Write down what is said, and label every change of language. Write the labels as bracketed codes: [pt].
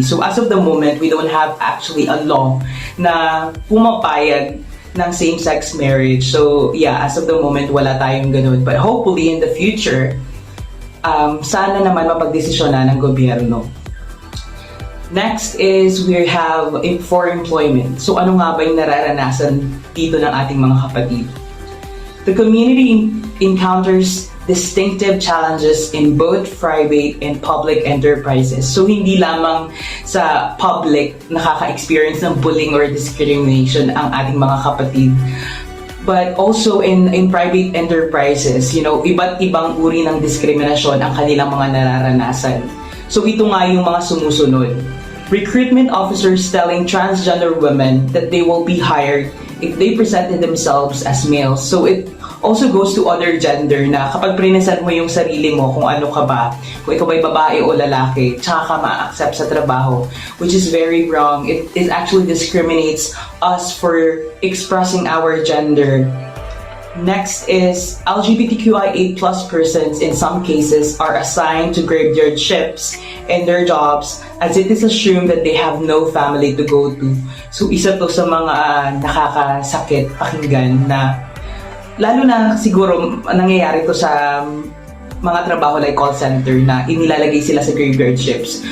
[en] So as of the moment, we don't have actually a law [tl] na pumapayag ng same-sex marriage. [en] So yeah, as of the moment, [tl] wala tayong ganun. [en] But hopefully in the future, [tl] sana naman mapagdesisyonan ng gobyerno. [en] Next is we have for employment. [tl] So ano nga ba yung nararanasan dito ng ating mga kapatid? [en] The community encounters distinctive challenges in both private and public enterprises. [tl] So hindi lamang sa public nakaka-experience ng bullying or discrimination ang ating mga kapatid, [en] but also in private enterprises, [tl] iba't ibang uri ng diskriminasyon ang kanilang mga nararanasan. So ito nga yung mga sumusunod. [en] Recruitment officers telling transgender women that they will be hired if they presented themselves as males. So it also goes to other gender [tl] na kapag present mo yung sarili mo kung ano ka ba, kung ikaw ba'y babae o lalaki, tsaka ka ma-accept sa trabaho, [en] which is very wrong. It actually discriminates us for expressing our gender. Next is LGBTQIA+ persons in some cases are assigned to graveyard shifts in their jobs as it is assumed that they have no family to go to. [tl] So isa to sa mga nakakasakit pakinggan na lalo na siguro nangyayari to sa mga trabaho like call center na inilalagay sila sa graveyard shifts.